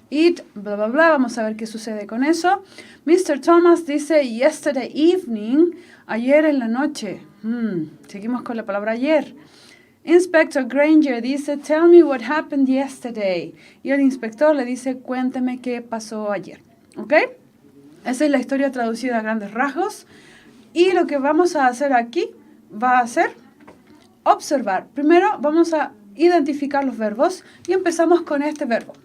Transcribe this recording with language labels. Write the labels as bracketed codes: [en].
[es] It, bla, bla, bla, vamos a ver qué sucede con eso. Mr. Thomas dice, [en] yesterday evening, [es] ayer en la noche. Seguimos con la palabra ayer. [en] Inspector Granger dice, tell me what happened yesterday. [es] Y el inspector le dice, cuénteme qué pasó ayer. ¿Ok? Esa es la historia traducida a grandes rasgos. Y lo que vamos a hacer aquí va a ser observar. Primero vamos a identificar los verbos y empezamos con este verbo.